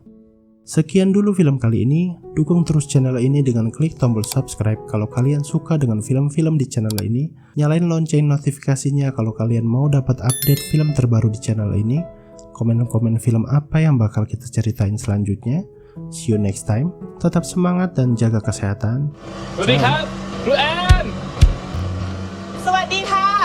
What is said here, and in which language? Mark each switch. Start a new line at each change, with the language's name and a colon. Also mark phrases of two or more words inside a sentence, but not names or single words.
Indonesian: Sekian dulu film kali ini. Dukung terus channel ini dengan
English: klik tombol subscribe
Indonesian: kalau kalian suka dengan film-film di channel ini. Nyalain lonceng notifikasinya kalau kalian mau dapat update film terbaru di channel ini. Komen-komen film apa yang bakal kita ceritain selanjutnya.
English: See you next time.
Indonesian: Tetap semangat dan jaga kesehatan.
Thai: สวัสดีครับครูแอน สวัสดีค่ะ